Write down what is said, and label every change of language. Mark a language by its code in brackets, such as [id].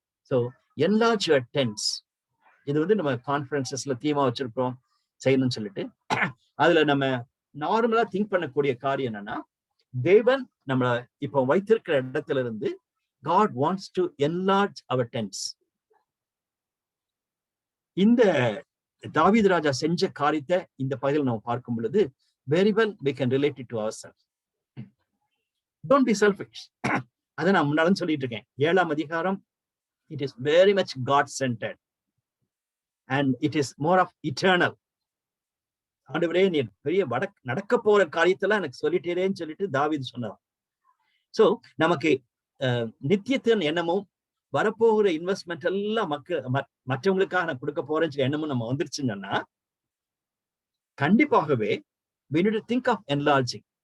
[en] So enlarge your tents. [ta] இது நம்ம கான்ஃபரன்சஸ்ல தீமா வச்சிருக்கிறோம் செய்யணும்னு சொல்லிட்டு, அதுல நம்ம நார்மலா திங்க் பண்ணக்கூடிய காரியம் என்னன்னா, தேவன் நம்மள இப்போ வைத்திருக்கிற இடத்துல இருந்து [en] God wants to enlarge our tents. [ta] இந்த தாவீது ராஜா செஞ்ச காரியத்தை இந்த பகுதியில் நம்ம பார்க்கும் பொழுது [en] very well we can relate it to ourselves. Don't be selfish. [ta] அதை நான் முன்னாலும் சொல்லிட்டு இருக்கேன். 7ஆம் அதிகாரம் [en] it is very much God centered and it is more of eternal. [ta] ஆண்டவரே, நீ பெரிய நடக்க போற காரியத்தெல்லாம் எனக்கு சொல்லிட்டேன்னு சொல்லிட்டு தாவீது சொன்னார். சோ நமக்கு நித்தியத்தின் எண்ணமும் வரப்போகிற இன்வெஸ்ட்மெண்ட் எல்லாம் மற்றவங்களுக்காக நான் கொடுக்க போறேன்னு எண்ணமும் நம்ம வந்துருச்சுங்கன்னா கண்டிப்பாகவே [en] we need to think of enlarging.